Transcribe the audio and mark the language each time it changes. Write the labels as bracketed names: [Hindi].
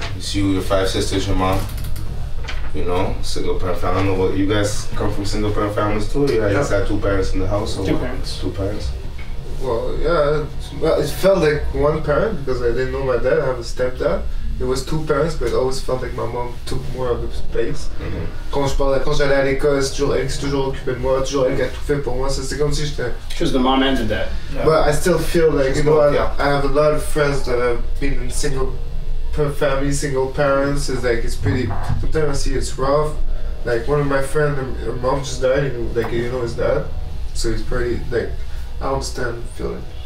[English] It's you, your 5 sisters, your mom. You know, single parent family. I don't know what you guys come from. Single parent families too. You guys had 2 parents in the house. Or 2 what? parents. 2 parents. Well, yeah, well, it felt like one parent because I didn't know my dad. I have a stepdad. It was 2 parents, but it always felt like my mom took more of the space. [French] Quand j'allais à l'école, c'est toujours elle qui s'est toujours occupée de moi, toujours elle qui a tout fait pour moi. C'est comme si j'étais. [English] She was the mom and the dad. Yeah. But I still feel like, you know, I have a lot of friends that have been in single family, single parents. It's like, it's pretty, sometimes I see it's rough. Like one of my friends, her mom just died, like, you know his dad. So it's pretty, like, I understand the feeling.